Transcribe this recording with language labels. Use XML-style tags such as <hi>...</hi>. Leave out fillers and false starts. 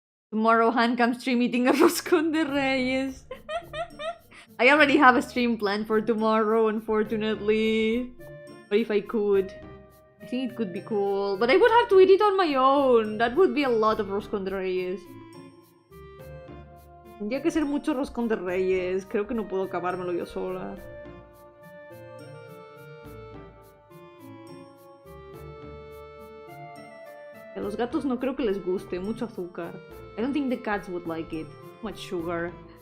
<en>Tomorrow Han comes stream eating arroz con de reyes. I already have a stream planned for tomorrow, unfortunately. But if I could, I think it could be cool. But I would have to eat it on my own. That would be a lot of roscón de reyes.</en> <es>Tendría que ser mucho roscón de reyes. Creo que no puedo acabármelo yo sola. A los gatos no creo que les guste. Mucho azúcar.</es> <en>I don't think the cats would like it. Too much sugar.</en>